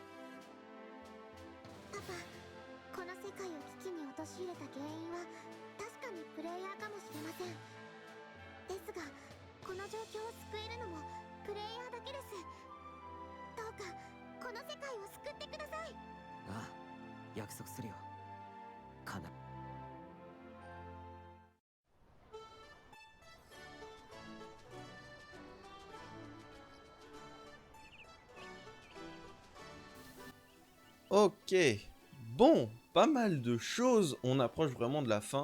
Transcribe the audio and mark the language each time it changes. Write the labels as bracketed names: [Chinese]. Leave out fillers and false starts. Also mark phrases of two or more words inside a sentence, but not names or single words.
[Japanese] パパ、この世界を危機に陥れた原因は確かにプレイヤーかもしれません。ですがこの状況を救えるのもプレイヤーだけです。どうかこの世界を救ってください。ああ、約束するよ。かな。 [French] Ok, bon, pas mal de choses, on approche vraiment de la fin.